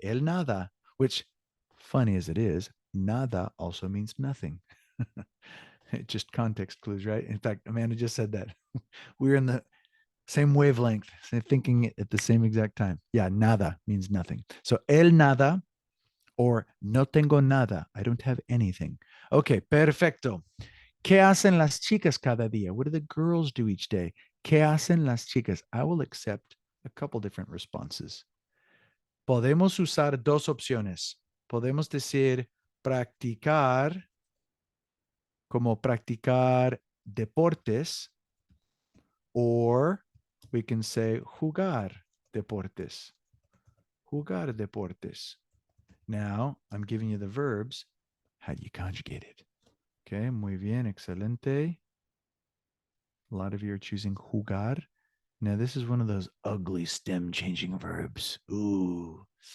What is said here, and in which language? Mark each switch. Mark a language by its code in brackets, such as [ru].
[es] Él nada, [en] which, funny as it is, nada also means nothing. Just context clues, right? In fact, Amanda just said that. We're in the same wavelength, thinking at the same exact time. Yeah, nada means nothing. [es] So él nada or no tengo nada. [en] I don't have anything. [es] Okay, perfecto. ¿Qué hacen las chicas cada día? [en] What do the girls do each day? [es] ¿Qué hacen las chicas? [en] I will accept a couple different responses. [es] Podemos usar 2 opciones. Podemos decir practicar como practicar deportes, [en] or we can say [es] jugar deportes. Jugar deportes. [en] Now, I'm giving you the verbs. How do you conjugate it? [es] Okay, muy bien, excelente. [en] A lot of you are choosing jugar. Now, this is one of those ugly stem changing verbs. Ooh.